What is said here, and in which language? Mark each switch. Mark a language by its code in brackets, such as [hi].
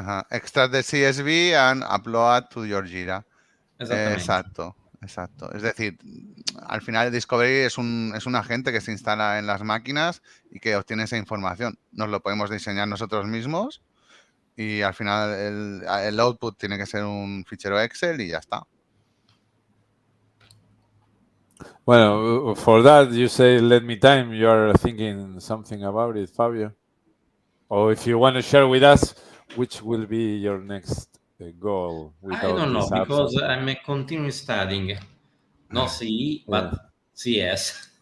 [en] Extract the CSV and upload to your Jira. [es] Exacto. Es decir, al final el Discovery es un agente que se instala en las máquinas y que obtiene esa información. Nos lo podemos diseñar nosotros mismos y al final el output tiene que ser un fichero Excel y ya está. [en] Well, for that you say let me time. You are thinking something about it, Fabio? Or if you want to share with us, which will be your next goal? I don't know, because I'm continuing studying. Not CE, but CS.